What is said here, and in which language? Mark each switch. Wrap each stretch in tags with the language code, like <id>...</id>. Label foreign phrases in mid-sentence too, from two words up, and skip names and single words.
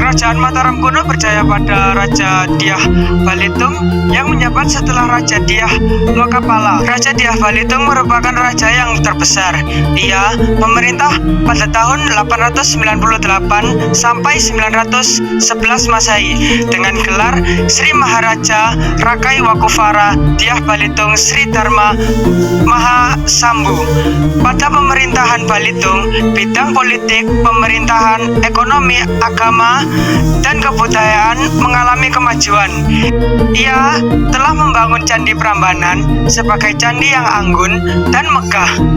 <id>Kerajaan Mataram kuno berjaya pada Raja Dyah Balitung yang menjabat setelah Raja Dyah Lokapala. Raja Dyah Balitung merupakan raja yang terbesar. Ia memerintah pada tahun 898 sampai 911 Masehi dengan gelar Sri Maharaja Rakai Wakufara Dyah Balitung Sri Dharma Mahasambu. Pada pemerintahan Balitung, bidang politik, pemerintahan, ekonomi, agama, dan kebudayaan mengalami kemajuan. Ia telah membangun Candi Prambanan sebagai candi yang anggun dan megah.</id>